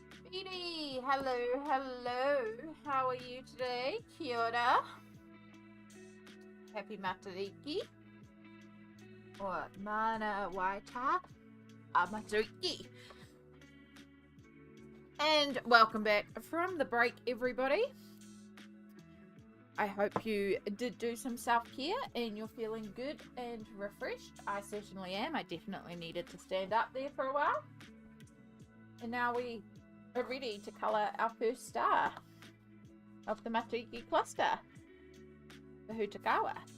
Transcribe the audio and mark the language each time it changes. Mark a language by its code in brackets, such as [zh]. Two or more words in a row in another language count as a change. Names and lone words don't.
[en] Edie, hello, hello. How are you today? [mi] Kia ora. [en] Happy Matariki. Or Mānawatia. Matariki. And welcome back from the break, everybody. I hope you did do some self-care and you're feeling good and refreshed. I certainly am. I definitely needed to stand up there for a while. And now we are ready to colour our first star of the Matariki cluster, the Hutakawa.